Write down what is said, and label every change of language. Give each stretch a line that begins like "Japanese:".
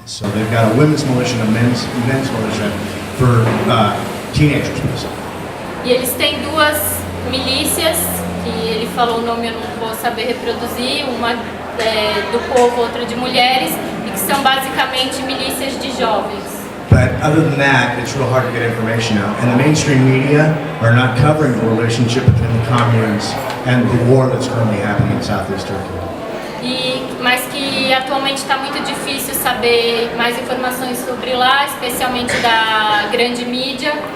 English: So they've got a women's militia and a men's militia for teenagers, basically.
Portuguese: E eles têm duas milícias, que ele falou o nome, eu não vou saber reproduzir, uma do povo, outra de mulheres, e que são basicamente milícias de jovens.
English: But other than that, it's real hard to get information out. And the mainstream media are not covering the relationship between the communes and the war that's currently happening in Southeast Turkey.
Portuguese: Mas que atualmente está muito difícil saber mais informações sobre lá, especialmente da grande mídia.